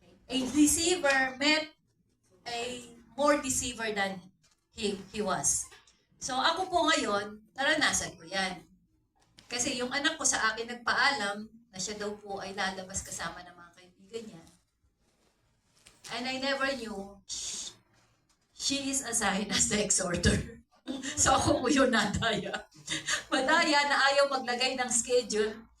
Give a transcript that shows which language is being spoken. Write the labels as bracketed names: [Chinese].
[English] A deceiver met a more deceiver than he was. [Filipino] So ako po ngayon, naranasan ko yan. Kasi yung anak ko sa akin nagpaalam na siya daw po ay lalabas kasama ng mga kaibigan niya. [English] And I never knew she is assigned as the exhorter. [Filipino] So ako po yung nadaya. Madaya na ayaw maglagay ng schedule.